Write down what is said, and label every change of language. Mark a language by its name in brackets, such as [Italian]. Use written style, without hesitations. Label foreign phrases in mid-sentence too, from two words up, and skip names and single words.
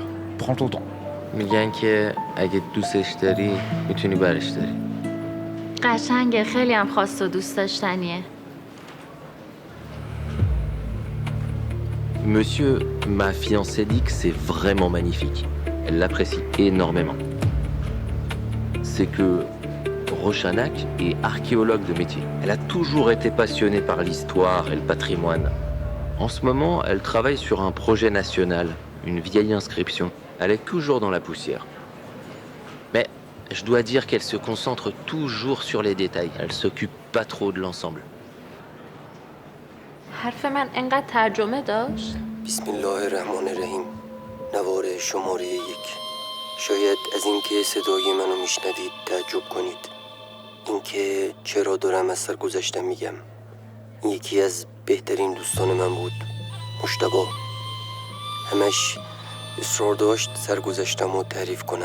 [French] Prends ton temps. [Persian] میگن که اگه دوستش داری میتونی برش داری. قشنگه، خیلی هم خواست و دوست داشتنیه. [French] Monsieur, ma fiancée dit que c'est vraiment magnifique. Elle l'apprécie énormément. C'est que Rochanak est archéologue de métier. Elle a toujours été passionnée par l'histoire et le patrimoine. En ce moment, elle travaille sur un projet national, une vieille inscription. Elle est toujours dans la poussière. Mais je dois dire qu'elle se concentre toujours sur les détails. Elle s'occupe pas trop de l'ensemble. [Persian] حرف من انقدر ترجمه داشت؟ [Arabic] بسم الله الرحمن الرحیم. [Persian] نوار شماره 1. شاید از اینکه صدای منو میشنوید تعجب کنید. اینکه چرا دارم از سرگذشتم میگم. این یکی از بهترین دوستان من بود، مجتبی. همش اصرار داشت سرگذشتم رو تعریف کنم.